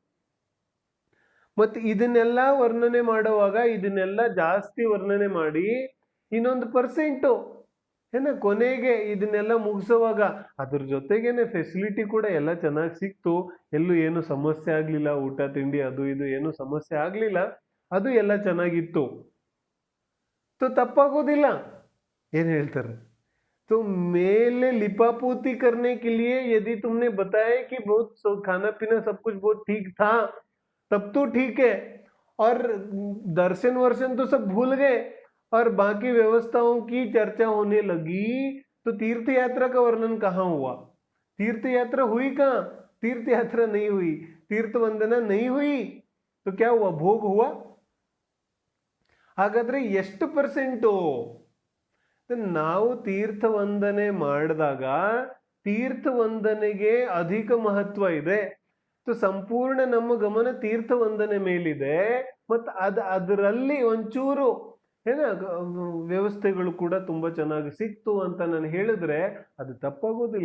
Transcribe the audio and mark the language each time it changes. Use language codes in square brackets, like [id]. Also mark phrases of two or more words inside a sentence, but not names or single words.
[kn] ಮತ್ತೆ ಇದನ್ನೆಲ್ಲ ವರ್ಣನೆ ಮಾಡುವಾಗ ಇದನ್ನೆಲ್ಲ ಜಾಸ್ತಿ ವರ್ಣನೆ ಮಾಡಿ ಇನ್ನೊಂದು ಪರ್ಸೆಂಟು ಕೊನೆಗೆ ಇದನ್ನೆಲ್ಲ ಮುಗಿಸುವಾಗ ಅದ್ರ ಜೊತೆಗೇನೆ ಫೆಸಿಲಿಟಿ ಕೂಡ ಎಲ್ಲ ಚೆನ್ನಾಗಿ ಸಿಕ್ತು. ಎಲ್ಲೂ ಏನು ಸಮಸ್ಯೆ ಆಗ್ಲಿಲ್ಲ, ಊಟ ತಿಂಡಿ ಅದು ಇದು ಏನು ಸಮಸ್ಯೆ ಆಗ್ಲಿಲ್ಲ, ಅದು ಎಲ್ಲ ಚೆನ್ನಾಗಿತ್ತು. ತಪ್ಪಾಗೋದಿಲ್ಲ ಏನ್ ಹೇಳ್ತಾರೆ. [hi] तो मेले लिपापोती करने के लिए यदि तुमने बताया कि बहुत खाना पीना सब कुछ बहुत ठीक था, तब तो ठीक है, और दर्शन वर्शन तो सब भूल गए और बाकी व्यवस्थाओं की चर्चा होने लगी, तो तीर्थ यात्रा का वर्णन कहाँ हुआ? तीर्थ यात्रा हुई कहाँ? तीर्थ यात्रा नहीं हुई, तीर्थ वंदना नहीं हुई, तो क्या हुआ? भोग हुआ. [kn] ಹಾಗಾದ್ರೆ ಎಷ್ಟು ಪರ್ಸೆಂಟು? ನಾವು ತೀರ್ಥ ವಂದನೆ ಮಾಡಿದಾಗ ತೀರ್ಥ ವಂದನೆಗೆ ಅಧಿಕ ಮಹತ್ವ ಇದೆ. ಸಂಪೂರ್ಣ ನಮ್ಮ ಗಮನ ತೀರ್ಥ ವಂದನೆ ಮೇಲಿದೆ. ಮತ್ತು ಅದರಲ್ಲಿ ಒಂಚೂರು ವ್ಯವಸ್ಥೆಗಳು ಕೂಡ ತುಂಬಾ ಚೆನ್ನಾಗಿ ಸಿಕ್ತು ಅಂತ ನಾನು ಹೇಳಿದ್ರೆ ಅದು ತಪ್ಪಾಗೋದಿಲ್ಲ.